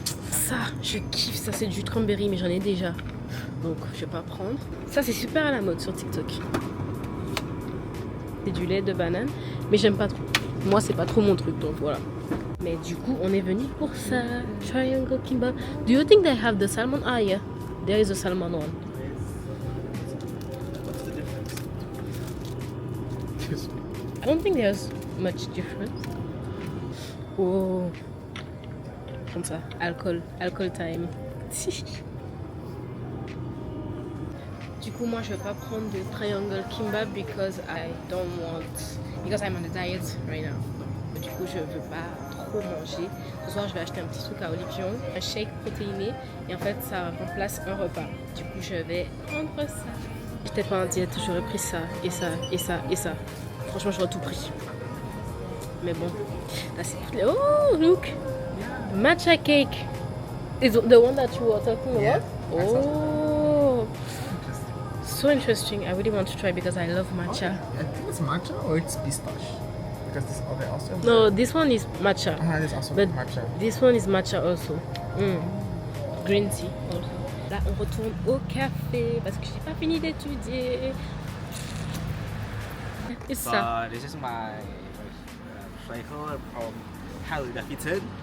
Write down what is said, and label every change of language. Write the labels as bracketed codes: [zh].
[fr] Ça, je kiffe ça, c'est du cranberry, mais j'en ai déjà. Donc, je vais pas prendre. Ça, c'est super à la mode sur TikTok. C'est du lait de banane, mais j'aime pas trop. Moi, c'est pas trop mon truc, donc voilà. Mais du coup, on est venu pour ça. Triangle kimbap. [en] Do you think they have the salmon? Ah, yeah. There is a salmon one. What's the difference? I don't think there's much difference. [fr] Oh. Comme ça, alcool time. Du coup, moi, je vais pas prendre de triangle kimbap [en] because I'm on a diet right now. [fr] Du coup, je veux pas trop manger. Ce soir, je vais acheter un petit truc à Olivion, un shake protéiné, et en fait, ça remplace un repas. Du coup, je vais prendre ça. J'étais pas en diète, j'aurais pris ça, et ça, et ça, et ça. Franchement, j'aurais tout pris. Mais bon, là, c'est tout. [en] Oh, look! Matcha cake is the one that you were talking about? Yeah, I saw Oh, so interesting. I really want to try because I love matcha. I think it's matcha or it's pistache. Because this other also. No, this one is matcha. There's also But matcha. this one is matcha also. Green tea also. [fr] Là, on retourne au café parce que j'ai pas fini d'étudier. Et ça. [en] So this is my cycle from Harley Davidson.